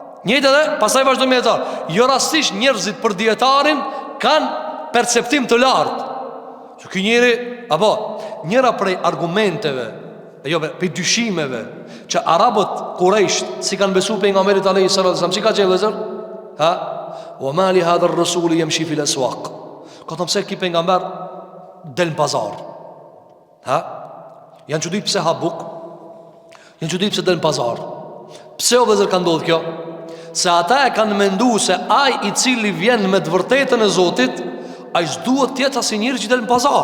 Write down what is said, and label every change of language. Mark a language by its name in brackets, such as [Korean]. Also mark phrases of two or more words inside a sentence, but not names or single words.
[Albanian] Njëjtë edhe, pastaj vazhdon me dietar. Jo rastisht njerëzit për dietarin kanë perceptim të lartë. Që ky njeri, apo njëra prej argumenteve, jo prej dyshimeve që arabët Quraysh si kanë besuar pejgamberit [Arabic] عليه السلام, [Albanian] si ka qenë vëllazër? Ha? [Arabic] وما لهذا الرسول يمشي في الأسواق. [Albanian] Ka thënë se ky pejgamber del në pazar. Ha? Janë çudit pse ha buk? Janë çudit pse del në pazar? Pse o vëllazër ka ndodhur kjo? Se ata e kanë menduar se ai i cili vjen me të vërtetën e Zotit, ai s'duhet të jetë asnjë njeri që del në pazar.